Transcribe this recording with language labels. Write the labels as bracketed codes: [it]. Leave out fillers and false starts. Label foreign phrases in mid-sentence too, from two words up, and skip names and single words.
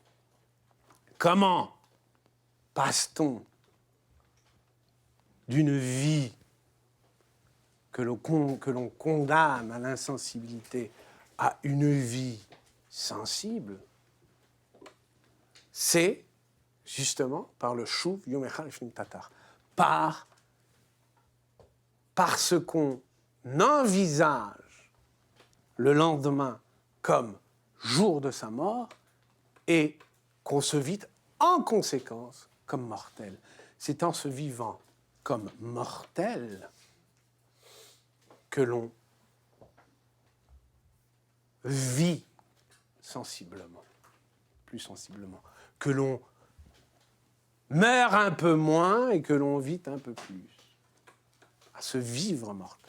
[fr] Comment passe-t-on d'une vie que l'on condamne à l'insensibilité à une vie sensible? C'est justement par le [he] chouv yom echad lifnim tatar, [fr] parce qu'on envisage le lendemain comme jour de sa mort et qu'on se vit en conséquence comme mortel. C'est en se vivant comme mortel que l'on vit sensiblement, plus sensiblement, que l'on meurt un peu moins et que l'on vit un peu plus, à se vivre mortel.